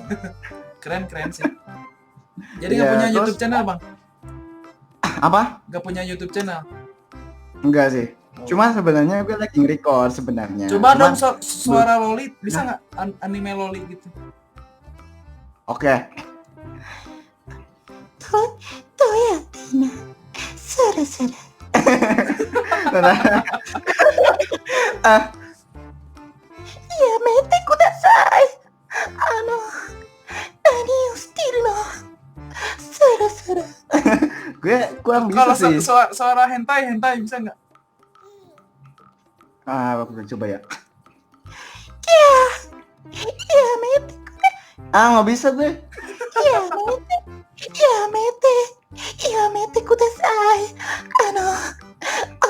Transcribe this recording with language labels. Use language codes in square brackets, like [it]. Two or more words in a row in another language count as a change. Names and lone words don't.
[id] Keren sih. Jadi Iya, nggak punya terus- YouTube channel bang? Apa? Nggak punya YouTube channel? Enggak sih. Cuma sebenarnya gue lagi nge-record sebenarnya. Coba Cuman- dong suara Loli, bisa nggak anime Loli gitu? Oke. Toyatina, sara. [ja] Yamete kudasai. Nani o shitteru no? Sara. [id] Gue kurang bisa Kalau sih. suara hentai bisa nggak? Oke, coba ya. [ja] Yamete, [id] Nggak bisa gue. [ja] yamete kudasai.